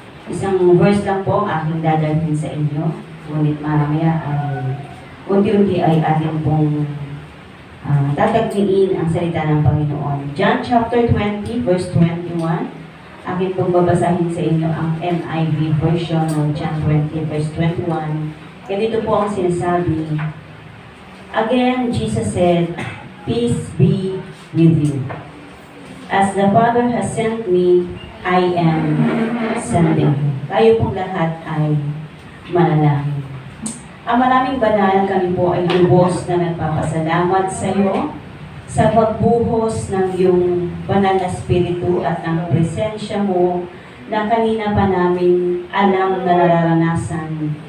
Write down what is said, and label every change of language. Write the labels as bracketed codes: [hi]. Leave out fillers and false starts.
[tl] Isang verse lang po ang aking dadalhin sa inyo, ngunit mamaya ay unti-unti ay ating pong tatagniin ang salita ng Panginoon. John chapter 20, verse 21. Akin pong babasahin sa inyo ang NIV version ng John 20, verse 21. Ganito po ang sinasabi. [en] Again, Jesus said, "Peace be with you. As the Father has sent me, I am sending you." [tl] Tayo pong lahat ay manalangin. Ang maraming banal, kami po ay lubos na nagpapasalamat sa iyo sa pagbuhos ng iyong banal na spiritu at ng presensya mo na kanina pa namin alam na nararanasan.